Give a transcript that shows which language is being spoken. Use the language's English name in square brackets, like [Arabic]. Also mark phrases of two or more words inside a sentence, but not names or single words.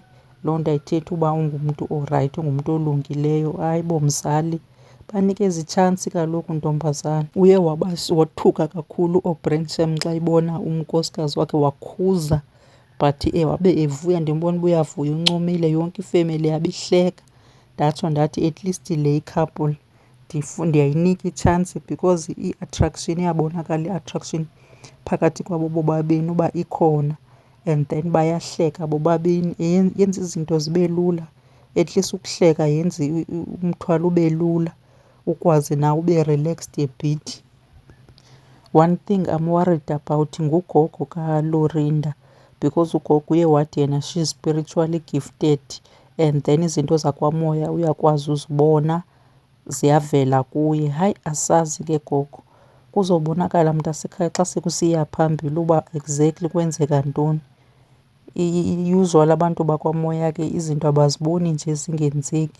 [Xhosa] Loo nto ayithetha uba ungumntu orayithi, ungumntu olungileyo. Hayi bo mzali, banikeze itshansi kaloku ntombazana. Uye wothuka kakhulu uO'Brien shem xa ibona unkosikazi wakhe, wakhuza, but wabe evuya. Ndimbona uba uyavuya, uncumile, yonke ifemeli yabihleka. Ndatsho ndathi [English] at least [Xhosa] le i-couple ndiyayinika itshansi, because i-attraction iyabonakala, i-attraction phakathi kwabo bobabini uba ikhona. And then bayahleka bobabini, yenza izinto zibe lula. [English] At least [Xhosa] ukuhleka yenze umthwalo ube lula, ukwazi nawe ube [English] relaxed a bit. One thing I'm worried about [Xhosa] ngugogo kaLorinda, because ugogo uye wathi yena [English] she's spiritually gifted, and then [Xhosa] izinto zakwamoya uyakwazi uzibona, ziyavela kuye. Hayi, asazi ke gogo, kuzobonakala mntasekhaya xa sekusiya phambili uba exactly kwenzeka ntoni. Usual abantu bakwamoya ke izinto abaziboni nje zingenzeki.